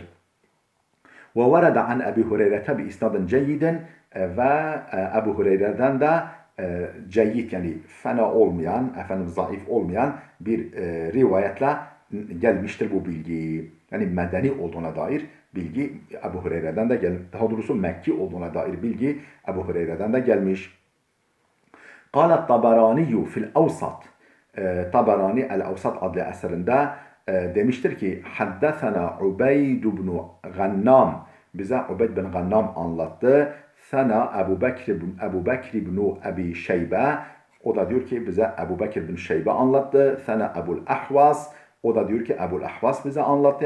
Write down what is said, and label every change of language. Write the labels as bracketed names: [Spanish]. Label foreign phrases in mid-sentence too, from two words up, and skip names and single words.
[Arabic] وورد عن أبي هريرة بإسناد جيد [Turkish] ve Ebu Hureyre'den de ceyyid, yani fena olmayan, zayıf olmayan bir rivayetle gelmiştir bu bilgi. Yani medeni olduğuna dair bilgi Ebu Hureyre'den de gelmiş. Daha doğrusu Mekki olduğuna dair bilgi Ebu Hureyre'den de gelmiş. [Arabic] قال الطبراني في الأوسط [Turkish] Tabarani El-Avsat adlı eserinde demiştir ki [Arabic] حدثنا عبيد بن غنام, [Turkish] bize Ubeyd bin Gannam anlattı. Sana Ebu Bekir ibn Abi Şeybe, o da diyor ki bize Ebu Bekir bin Şeybe anlattı. Sana Ebul Ahvas, o da diyor ki Ebul Ahvas bize anlattı.